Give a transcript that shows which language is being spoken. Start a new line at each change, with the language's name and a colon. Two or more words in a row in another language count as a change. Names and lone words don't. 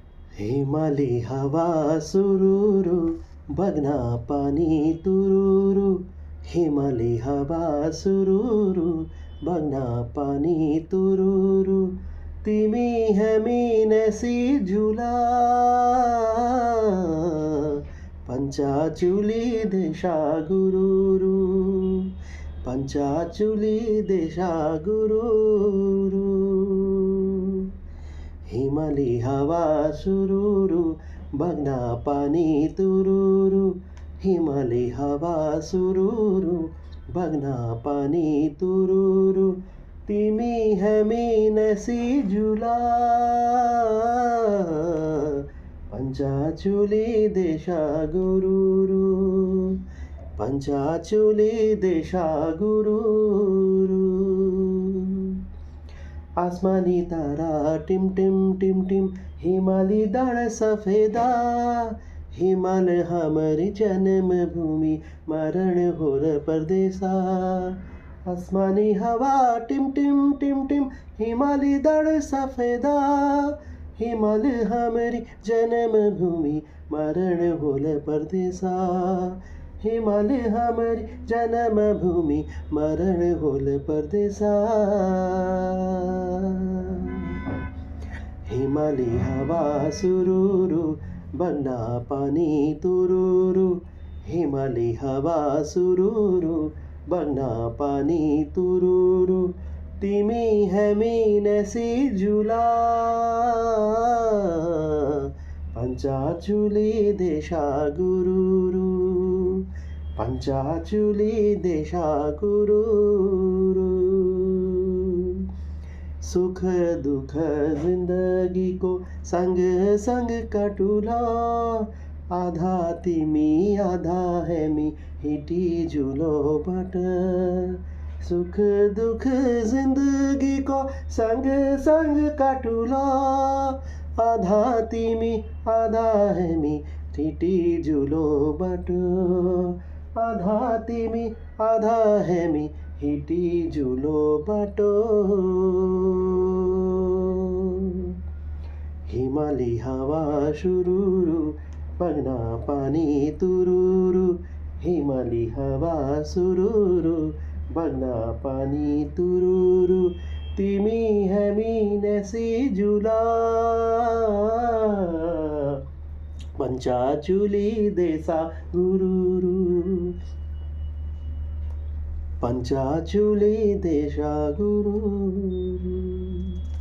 Nepali: हिमाली हवा सुरूरू बगना पानी तुरूरू हिमाली हवा सुरूरू बगना पानी तुरूरू तिमी हामी नसी झुला पंचाचुली देशा गुरुरू पंचाचुली देशा गुरुरू हिमाली हवा सुरूरू बगना पानी तुरूरू हिमाली हवा सुरूरू बगना पानी तुरूरू तिमी हामी नसी झुला पंचाचुली देशा गुरुरू पंचाचुली देशा गुरुरू आसमानी तारा टिम टिम
Kumaoni: टिम टिम हिमाली दाड़ सफेदा हिमाल हमारी जन्मभूमि मरण होर परदेसा आसमानी हवा टिम टिम टिम टिम हिमाली दाड़ सफेदा हिमाल हमारी जन्मभूमि मरण होल परदेसा हिमाल हमारी जन्मभूमि मरण होल परदेसा
Nepali: हिमाली हवा सुरूरू बगना पानी तुरूरू हिमाली हवा सुरूरू बगना पानी तुरूरू तिमी हामी नसी झुला पंचाचुली देशा गुरुरू पंचाचुली देशा गुरुरू सुख दुख जिंदगी को संग संग काटूला आधा तिमी आधा है मी हिटी झुलो बट सुख दुख जिंदगी को संग संग काटूला आधा तिमी आधा है मी हिटी झुलो बट आधा तिमी आधा है मी हिटी झुलो बाटो हिमाली हवा सुरूरू बगना पानी तुरूरू हिमाली हवा सुरूरू बगना पानी तुरूरू तिमी हामी नसी झुला पंचाचुली देशा गुरुरू पंचाचुली देशा गुरुरू